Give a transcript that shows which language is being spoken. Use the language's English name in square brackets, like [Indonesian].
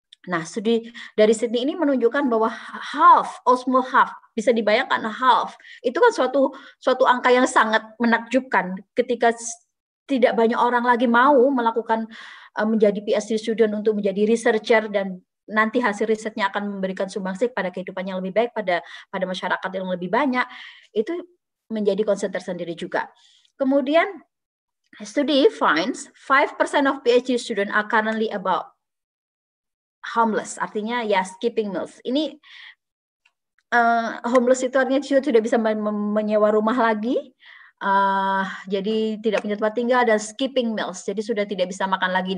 [Indonesian] Nah, studi dari Sydney ini menunjukkan bahwa [English] almost half, [Indonesian] bisa dibayangkan half, itu kan suatu angka yang sangat menakjubkan ketika tidak banyak orang lagi mau melakukan menjadi PhD student untuk menjadi researcher dan nanti hasil risetnya akan memberikan sumbangsih pada kehidupan yang lebih baik pada masyarakat yang lebih banyak, itu menjadi concern tersendiri juga. Kemudian [English] study finds 5% of PhD student are currently about homeless, [Indonesian] artinya ya [English] skipping meals. [Indonesian] Ini homeless itu artinya sudah bisa menyewa rumah lagi, jadi tidak punya tempat tinggal dan [English] skipping meals, [Indonesian] jadi sudah tidak bisa makan lagi.